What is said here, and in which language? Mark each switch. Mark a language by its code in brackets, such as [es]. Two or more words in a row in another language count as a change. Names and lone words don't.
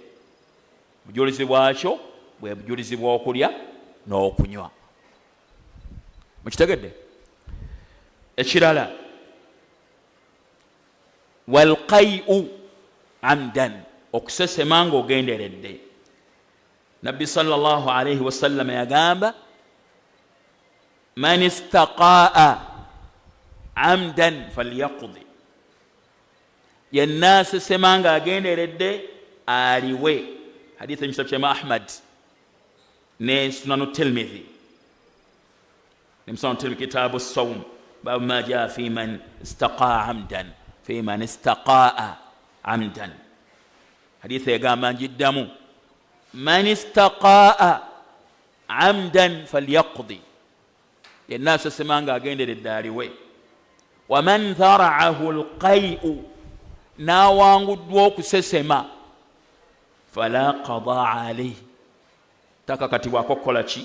[lg] Bujulizi bwakyo bwe bujulizi bw'okulya n'okunywa. Mukitegedde? Ekirala, [ar] والقيء عمدا, [lg] okusesema ng'ogenderedde. Nabbi [ar] صلى الله عليه وسلم [lg] yagamba [ar] من استقاء عمدا فليقض, [lg] yenna asesema ng'agenderedde aliwe. Hadithi mu kitabu kya Ahmad ne Sunanu Tirmidhi, ne Sunanu Tirmidhi [ar] كتاب الصوم باب ما جاء في من استقاء عمدا، في من استقاء عمدا. [lg] Hadithi egamba njiddamu, [ar] من استقاء عمدا فليقض, [lg] yenna asesema ng'agenderedde aliwe. [ar] ومن ذرعه القيء, [lg] n'awanguddwa okusesema, [ar] فلا قضاء عليه, [lg] takakatibwako kukola ki?